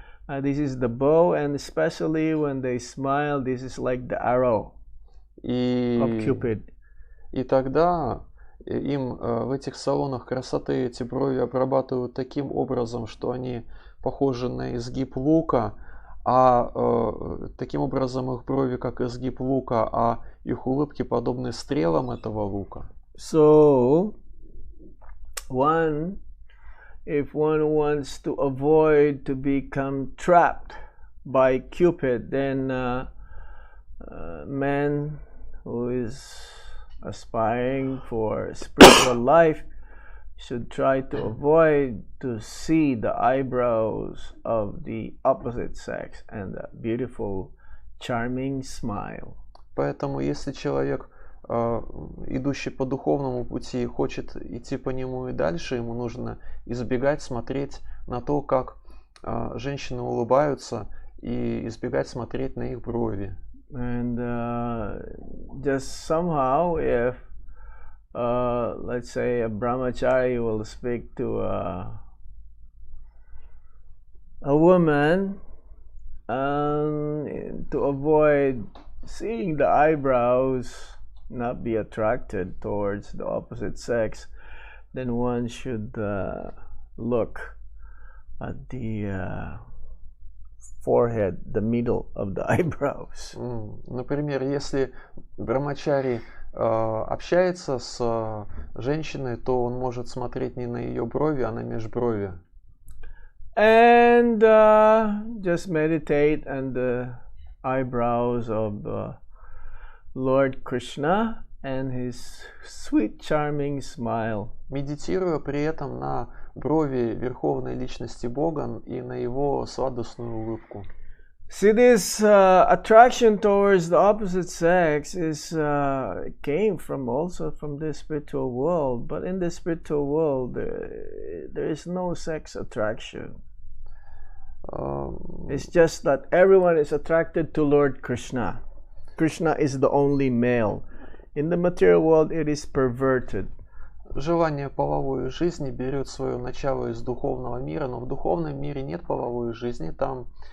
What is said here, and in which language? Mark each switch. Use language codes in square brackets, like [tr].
[en] This is the bow, and especially when they smile, this is like the arrow of Cupid. [ru] И тогда им в этих салонах красоты эти брови обрабатывают таким образом, что они похожи на изгиб лука, таким образом их брови как изгиб лука, а их улыбки подобны стрелам этого лука. [en] So, if one wants to avoid to become trapped by Cupid, then man who is aspiring for spiritual life should try to avoid to see the eyebrows of the opposite sex and the beautiful, charming smile. [ru] Поэтому, если человек, идущий по духовному пути, хочет идти по нему и дальше, ему нужно избегать смотреть на то, как женщины улыбаются, и избегать смотреть на их брови. [en] And just somehow, if let's say a brahmachari will speak to a woman, to avoid seeing the eyebrows, not be attracted towards the opposite sex, then one should look at the forehead, the middle of the eyebrows. [ru] Например, если брамачари общается с женщиной, то он может смотреть не на ее брови, а на межброви. [en] And just meditate on the eyebrows of Lord Krishna and his sweet, charming smile. [ru] Медитируя при этом на брови Верховной Личности Бога и на его сладостную улыбку. [en] See, this attraction towards the opposite sex came also from the spiritual world, but in the spiritual world there is no sex attraction. It's just that everyone is attracted to Lord Krishna. Krishna is the only male. In the material world, it is perverted. [ru] Желание половой жизни берет свое начало из духовного мира, но в духовном мире нет половой жизни, там